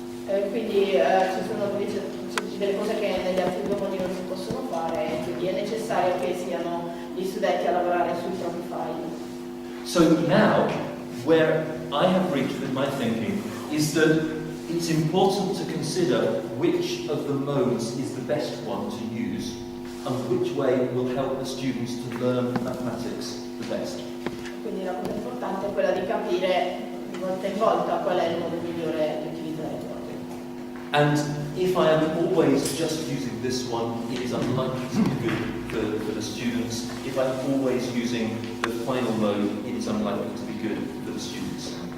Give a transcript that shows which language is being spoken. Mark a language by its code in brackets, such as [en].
[it] Quindi ci sono invece delle cose che negli altri due modi non si possono fare, quindi è necessario che siano gli studenti a lavorare sui propri file. [en] So now, where I have reached with my thinking is that it's important to consider which of the modes is the best one to use and which way will help the students to learn mathematics the best. [it] Quindi la cosa importante è quella di capire di volta in volta qual è il modo migliore di utilizzare il codice. [en] And if I am always just using this one, it is unlikely to be good for the students. If I'm always using the final mode, it is unlikely to be good for the students.